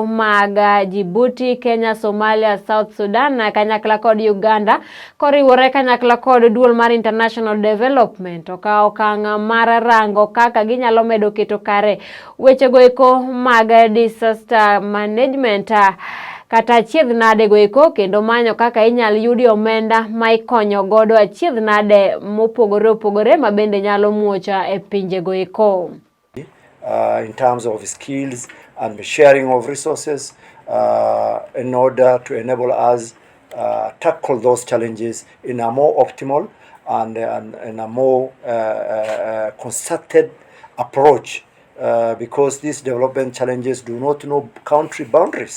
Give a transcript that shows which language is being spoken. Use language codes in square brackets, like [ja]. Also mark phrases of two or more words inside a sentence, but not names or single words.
[luo] mag Djibouti, Kenya, Somalia, South Sudan, kanyakla kod Uganda koriwore kanyakla kod duol mar International Development okawo okang' mar rango kaka ginyalo medo keto kare weche goeko mag [en] disaster management [luo] kata achiedh nade goeko kendo manyo kaka inyal yudi omenda ma ikonyo godo achiedh nade mopogore opogore mabende nyalo muocha e pinje goeko. [en] In terms of skills and sharing of resources in order to enable us tackle those challenges in a more optimal and in a more concerted approach because these development challenges do not know country boundaries.